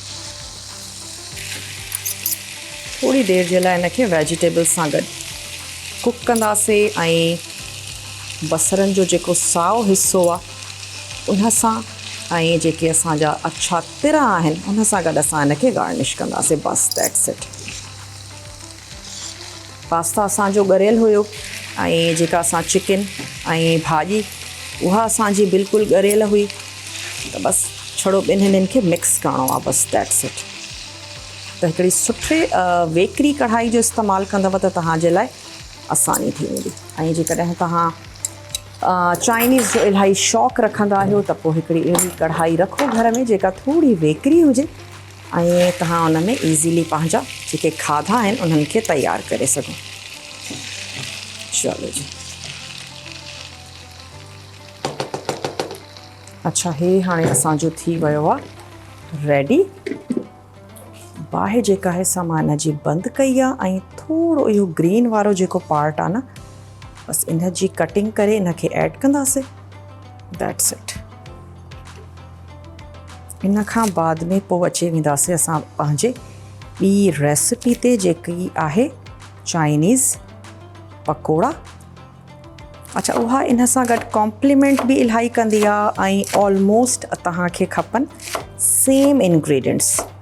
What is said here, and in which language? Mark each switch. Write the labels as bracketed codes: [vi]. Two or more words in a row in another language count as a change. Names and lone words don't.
[sd] थोड़ी देर जे लाइ हिनखे वेजिटेबल्स सां गॾु कुक कंदासीं ऐं बसरनि जो जेको साओ हिस्सो आहे उन सां ऐं जेके असांजा अछा तिर आहिनि उन सां गॾु असां हिनखे गार्निश कंदासीं। [en] बस that's it. [sd] पास्ता असांजो ॻरियल हुयो ऐं जेका असां चिकन ऐं भाॼी उहा असांजी बिल्कुलु ॻरियल हुई, त बसि छड़ो ॿिनि हिननि खे मिक्स करिणो आहे। [en] बसि that's it. [sd] त हिकिड़ी सुठे वेकरी कढ़ाई जो इस्तेमालु कंदव त तव्हांजे लाइ आसानी थी वेंदी। ऐं जेकॾहिं तव्हां चाइनीज़ जो इलाही शौक़ु रखंदा आहियो त पोइ हिकिड़ी अहिड़ी कढ़ाई रखो घर में जेका थोड़ी वेकरी हुजे ऐं तव्हां उन में ईज़ीली पंहिंजा जेके खाधा आहिनि उन्हनि खे तयारु करे सघो। चलो जी। अच्छा, हे हाणे असांजो थी वियो आहे रेडी। बाहि जेका आहे सा मां हिन जी बंदि कई आहे ऐं थोरो इहो ग्रीन वारो जेको पार्ट आहे न, बसि इन जी कटिंग करे इनखे ऐड कंदासीं। [en] that's it. [sd] इन खां बाद में पोइ अची वेंदासीं असां पंहिंजे ॿी रेसिपी ते, जेकी आहे चाइनीज़ पकोड़ा। अच्छा, उहा इन सां गॾु कॉम्प्लीमेंट बि इलाही कंदी आहे ऐं ऑलमोस्ट तव्हांखे खपनि [en] same ingredients.